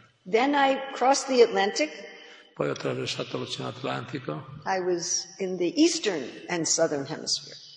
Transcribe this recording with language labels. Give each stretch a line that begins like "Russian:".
English: Then I crossed the Atlantic.
Italian: Poi ho attraversato l'Oceano Atlantico
English: I was in the eastern and southern hemisphere.